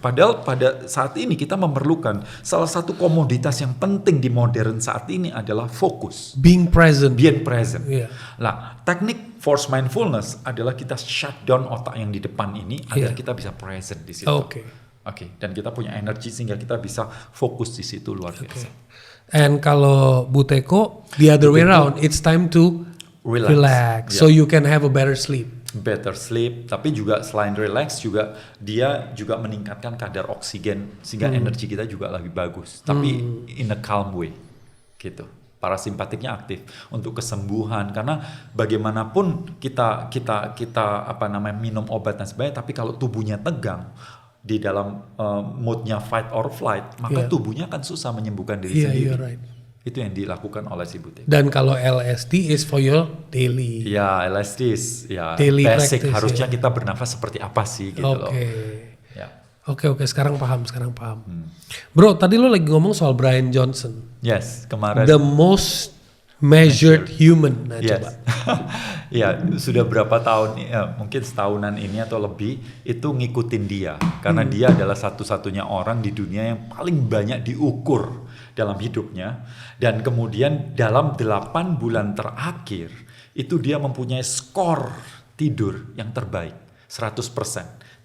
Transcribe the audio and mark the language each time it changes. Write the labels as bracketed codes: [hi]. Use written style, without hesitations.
[id] Padahal pada saat ini kita memerlukan salah satu komoditas yang penting di modern saat ini adalah fokus. [en] Being present. [id] Nah, teknik force mindfulness adalah kita [en] shut down [id] otak yang di depan ini agar kita bisa present di situ. Dan kita punya energi sehingga kita bisa fokus di situ luar biasa. And kalau [en] Buteyko, the other way around, it's time to relax. So you can have a better sleep. [id] Tapi juga selain relax juga dia juga meningkatkan kadar oksigen sehingga energi kita juga lebih bagus. Tapi [en] in a calm way, [id] gitu. Parasimpatiknya aktif untuk kesembuhan karena bagaimanapun kita minum obat dan sebagainya, tapi kalau tubuhnya tegang di dalam moodnya [en] fight or flight, [id] maka tubuhnya akan susah menyembuhkan diri sendiri. Itu yang dilakukan oleh si Buteyko. Dan kalau [en] LSD is for your daily. LSD is daily basic. Practice, [id] harusnya kita bernafas seperti apa sih gitu loh. Oke, sekarang paham. Bro, tadi lo lagi ngomong soal Brian Johnson. Yes, kemarin. [en] The most measured human. [id] Nah, coba. Sudah berapa tahun, mungkin setahunan ini atau lebih, itu ngikutin dia. Karena dia adalah satu-satunya orang di dunia yang paling banyak diukur dalam hidupnya. Dan kemudian dalam 8 bulan terakhir, itu dia mempunyai skor tidur yang terbaik, 100%.